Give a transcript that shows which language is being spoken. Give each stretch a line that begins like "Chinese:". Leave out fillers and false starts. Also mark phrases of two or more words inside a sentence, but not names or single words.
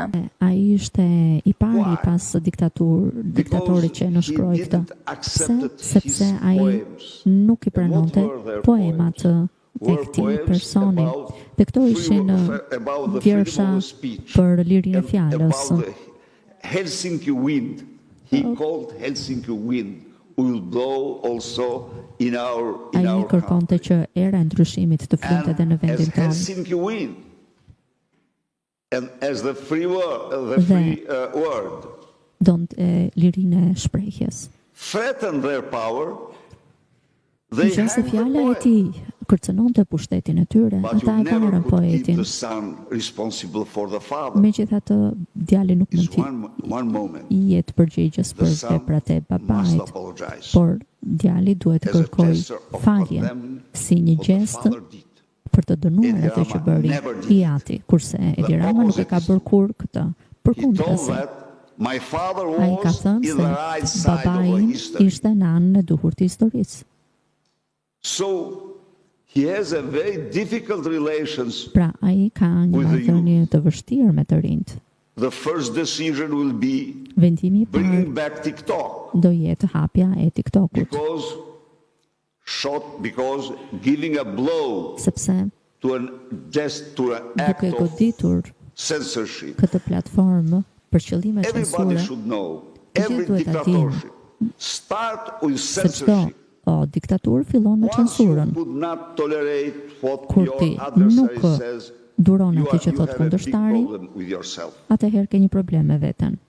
Albanian: Ai ishte i pari pas diktatorit që nënshkroi këtë. Sepse ai nuk i pranonte poemat e këtij personi. Dhe këto ishin vjersha për lirinë e fjalës.
English: Helsinki wind, he called Helsinki wind, will blow also in our
Albanian: Ai kërkonte që era e ndryshimit të flinte edhe në vendin tonë.
English: Helsinki wind, and as the free word,
Albanian: lirinë e shprehjes.
English: Threaten their power.
Albanian: Nëse fjala e tij kërcënonte pushtetin e tyre, ata e varën poetin. Megjithatë, djali nuk mund të jetë përgjegjës për veprat e babait, por djali duhet të kërkojë falje si një gjest për të dënuar atë që bëri i ati, kurse Edi Rama nuk e ka bërë kur këtë. Përkundrazi, ai ka thënë se babai ishte në anën e duhur të historisë.
English: So he has a very difficult relations.
Albanian: Pra ai ka një marrëdhënie të vështirë me të rinjt.
English: The first decision will be
Albanian: vendimi i
English: bringing back TikTok.
Albanian: Do jetë hapja e TikTokut.
English: Because giving a blow
Albanian: sepse
English: to an act of censorship.
Albanian: Këtë platformë për qëllime censure.
English: Every dictatorship start with censorship.
Albanian: Diktaturë fillon me censurën. Kur ti nuk duron atë që thot kundërshtari, atëherë ke një problem me veten.